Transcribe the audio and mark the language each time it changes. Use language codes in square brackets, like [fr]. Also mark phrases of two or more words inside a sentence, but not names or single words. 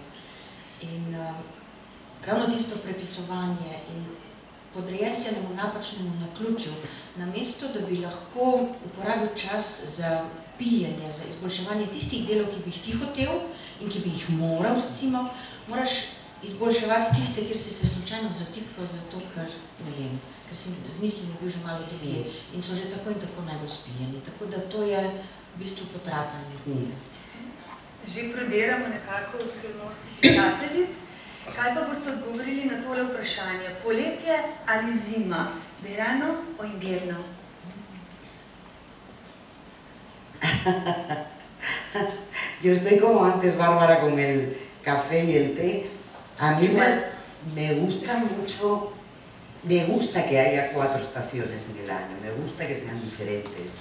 [sl] In ravno tisto prepisovanje in podrejenemu napačnemu naključju, namesto da bi lahko uporabil čas za pijenje, za izboljševanje tistih delov, ki bi jih ti hotel in ki bi jih moral, recimo, moraš izboljševati tiste, kjer si se slučajno zatipkal, zato ker, ne vem, ker si z mislimi bil že malo drugje in so že tako in tako najbolj spijeni. Tako da to je v bistvu potrata energije. Že prodiramo nekako v skrivnosti pisateljic. Kaj pa boste odgovorili na tole vprašanje? Poletje ali zima? [es] Verano o invierno? Yo estoy como antes, Bárbara, con el café y el té. A mí me gusta mucho, me gusta que haya 4 estaciones en el año, me gusta que sean diferentes.